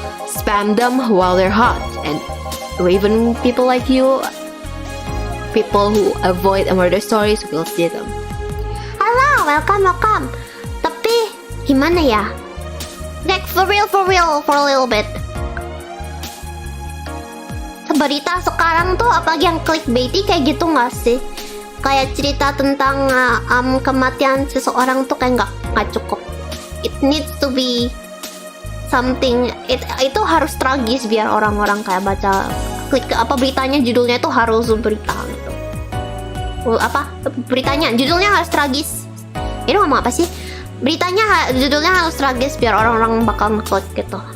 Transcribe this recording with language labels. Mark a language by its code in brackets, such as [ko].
[en] Spam them while they're hot, and even people like you, people who avoid murder stories will see them. [id] Halo, welcome. Tapi gimana ya? [en] Like for real, for a little bit. [id] Berita sekarang tuh apalagi yang clickbaity kayak gitu nggak sih? Kayak cerita tentang kematian seseorang tuh kayak nggak cukup. [en] It needs to be something. [id] Itu harus tragis biar orang-orang kayak baca klik apa beritanya, judulnya itu harus berita gitu. Beritanya judulnya harus tragis. Ini ngomong apa sih? Beritanya judulnya harus tragis biar orang-orang bakal ngeklik gitu.